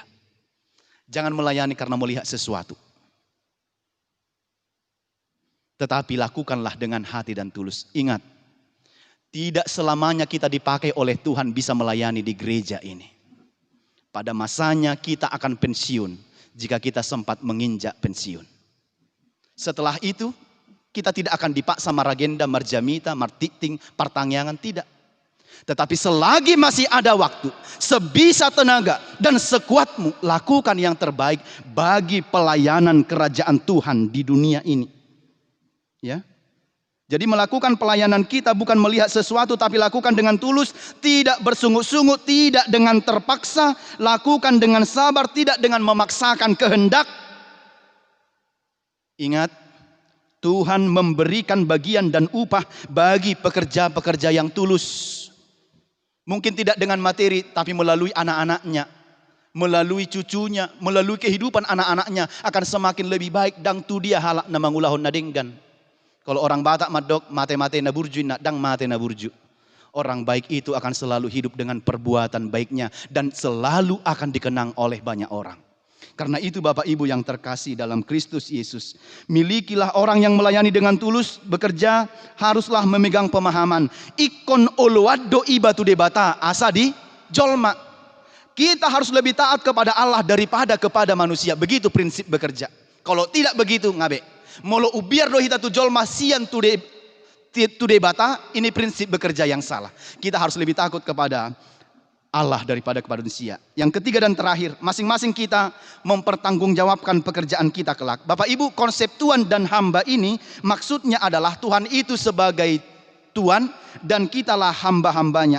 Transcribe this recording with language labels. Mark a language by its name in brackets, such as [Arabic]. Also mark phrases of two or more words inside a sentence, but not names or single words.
[Indonesian] Jangan melayani karena melihat sesuatu, tetapi lakukanlah dengan hati dan tulus. Ingat, tidak selamanya kita dipakai oleh Tuhan bisa melayani di gereja ini. Pada masanya kita akan pensiun jika kita sempat menginjak pensiun. Setelah itu kita tidak akan dipaksa [Batak Toba] maragenda, marjamita, martiting, partangyangan, [Indonesian] tidak. Tetapi selagi masih ada waktu, sebisa tenaga dan sekuatmu, lakukan yang terbaik bagi pelayanan kerajaan Tuhan di dunia ini. Ya. Jadi melakukan pelayanan kita bukan melihat sesuatu, tapi lakukan dengan tulus, tidak bersungut-sungut, tidak dengan terpaksa, lakukan dengan sabar, tidak dengan memaksakan kehendak. Ingat, Tuhan memberikan bagian dan upah bagi pekerja-pekerja yang tulus. Mungkin tidak dengan materi, tapi melalui anak-anaknya, melalui cucunya, melalui kehidupan anak-anaknya akan semakin lebih baik. [Batak Toba] Dang tu dia halak na mangulahon na denggan. [Indonesian] Kalau orang Batak [Batak Toba] madok mate-mate na burju, nak dang mate na burju. [Indonesian] Orang baik itu akan selalu hidup dengan perbuatan baiknya dan selalu akan dikenang oleh banyak orang. Karena itu Bapak Ibu yang terkasih dalam Kristus Yesus, milikilah orang yang melayani dengan tulus, bekerja haruslah memegang pemahaman. [Batak Toba] Ikon oloado ibatu debata asa di jolma. [Indonesian] Kita harus lebih taat kepada Allah daripada kepada manusia. Begitu prinsip bekerja. Kalau tidak begitu [Batak Toba] ngabe. Molo ubiar do hita tu jolma sian tu debata, [Indonesian] ini prinsip bekerja yang salah. Kita harus lebih takut kepada Allah daripada kepada manusia. Yang ketiga dan terakhir, masing-masing kita mempertanggungjawabkan pekerjaan kita kelak. Bapak Ibu, konsep Tuhan dan hamba ini maksudnya adalah Tuhan itu sebagai Tuhan dan kitalah hamba-hambanya.